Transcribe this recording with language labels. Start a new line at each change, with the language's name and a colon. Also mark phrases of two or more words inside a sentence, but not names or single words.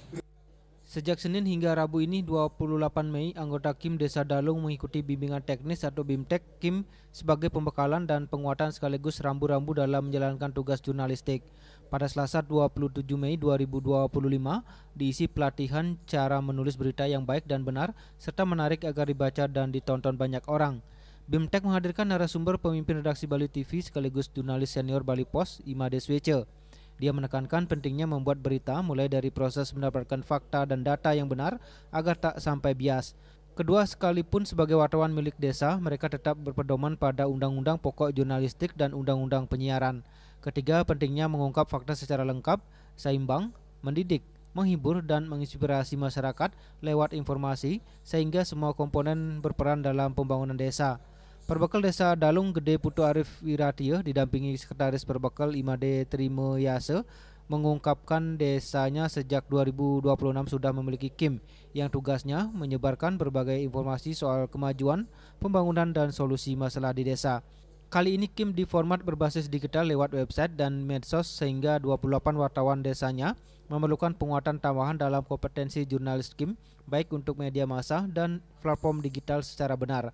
Indonesian: Sejak Senin hingga Rabu ini 28 Mei, anggota KIM Desa Dalung mengikuti bimbingan teknis atau BIMTEK KIM sebagai pembekalan dan penguatan sekaligus rambu-rambu dalam menjalankan tugas jurnalistik. Pada Selasa 27 Mei 2025 diisi pelatihan cara menulis berita yang baik dan benar serta menarik agar dibaca dan ditonton banyak orang. BIMTEK menghadirkan narasumber pemimpin redaksi Bali TV sekaligus jurnalis senior Bali Post, Imade Swece. Dia menekankan pentingnya membuat berita mulai dari proses mendapatkan fakta dan data yang benar agar tak sampai bias. Kedua, sekalipun sebagai wartawan milik desa, mereka tetap berpedoman pada Undang-Undang Pokok Jurnalistik dan Undang-Undang Penyiaran. Ketiga, pentingnya mengungkap fakta secara lengkap, seimbang, mendidik, menghibur dan menginspirasi masyarakat lewat informasi sehingga semua komponen berperan dalam pembangunan desa. Perbekal Desa Dalung Gede Putu Arif Wiratio didampingi Sekretaris Perbekal Imade Trimuyase mengungkapkan desanya sejak 2026 sudah memiliki KIM yang tugasnya menyebarkan berbagai informasi soal kemajuan, pembangunan dan solusi masalah di desa. Kali ini KIM di format berbasis digital lewat website dan medsos sehingga 28 wartawan desanya memerlukan penguatan tambahan dalam kompetensi jurnalis KIM baik untuk media massa dan platform digital secara benar.